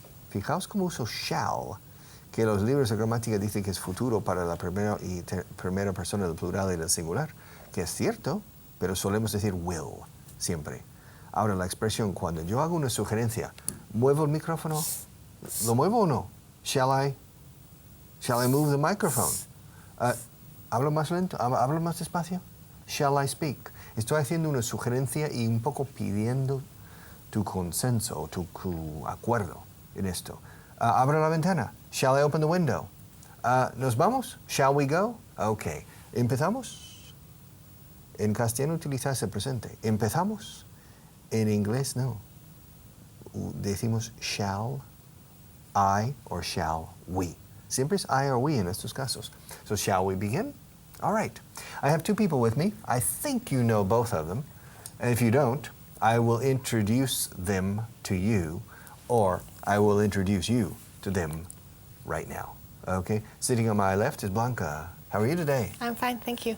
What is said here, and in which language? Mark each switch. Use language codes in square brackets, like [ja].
[es] Fijaos cómo uso shall, que los libros de gramática dicen que es futuro para la primera y primera persona del plural y del singular, que es cierto, pero solemos decir will, siempre. Ahora, la expresión, cuando yo hago una sugerencia, ¿muevo el micrófono? ¿Lo muevo o no? [en] Shall I move the microphone? [es] ¿Hablo más lento? ¿Hablo más despacio? [en] Shall I speak? [es] Estoy haciendo una sugerencia y un poco pidiendo tu consenso, tu acuerdo en esto. ¿Abro la ventana? [en] Shall I open the window? [es] ¿Nos vamos? [en] Shall we go? Okay. [es] ¿Empezamos? En castellano utilizas el presente. ¿Empezamos? En inglés no. Decimos shall I or shall we. Siempre es I or we en estos casos. [en] So shall we begin? All right. I have 2 people with me. I think you know both of them. And if you don't, I will introduce them to you, or I will introduce you to them right now. Okay? Sitting on my left is Blanca. How are you today? I'm fine, thank you.